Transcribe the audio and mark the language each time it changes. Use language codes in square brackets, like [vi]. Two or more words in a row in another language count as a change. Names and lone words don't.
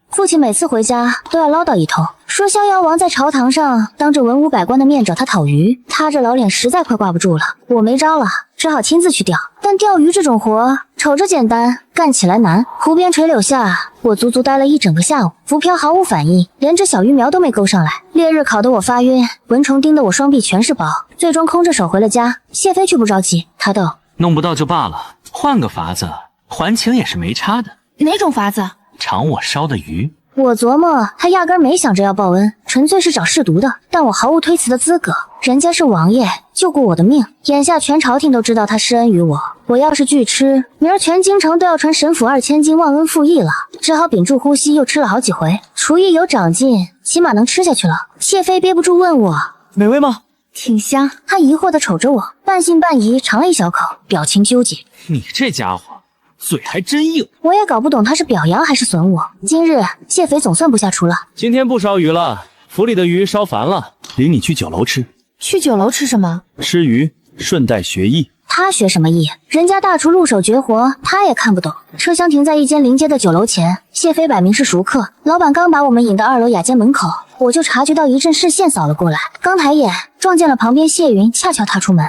[zh] 父親每次回家都要嘮叨一通，說襄陽王在朝堂上當着文武百官的面找他討魚，他這老臉實在快掛不住了。我沒招了，只好親自去釣。但釣魚這種活，瞅着簡單，幹起來難。湖邊垂柳下，我足足待了一整個下午，浮漂毫無反應，連只小魚苗都沒勾上來。烈日烤得我發暈，蚊蟲叮得我雙臂全是包，最終空着手回了家。謝飛卻不着急，他道： 弄不到就罷了，換個法子還情也是沒差的。哪种法子？尝我燒的魚。我琢磨他压根没想着要報恩，純粹是找試毒的。但我毫无推辞的資格，人家是王爺，救过我的命，眼下全朝廷都知道他施恩於我。我要是拒吃，明兒全京城都要傳神府2000斤忘恩負義了。只好屏住呼吸，又吃了好幾回，廚藝有長進，起碼能吃下去了。謝妃憋不住問我美味嗎？挺香。他疑惑地瞅着我，半信半疑嘗了一小口，表情糾結。你这家伙嘴還真硬。我也搞不懂他是表揚還是損我。今日謝妃總算不下廚了。今天不燒魚了，府裡的魚燒煩了，領你去酒樓吃。去酒樓吃什麼？吃魚，順帶學藝。他學什麼藝？人家大廚入手絕活，他也看不懂。車廂停在一間臨街的酒樓前，謝妃擺明是熟客，老闆剛把我們引到2樓雅間門口，我就察覺到一陣視線掃了過來，剛抬眼撞見了旁邊謝雲恰巧踏出門。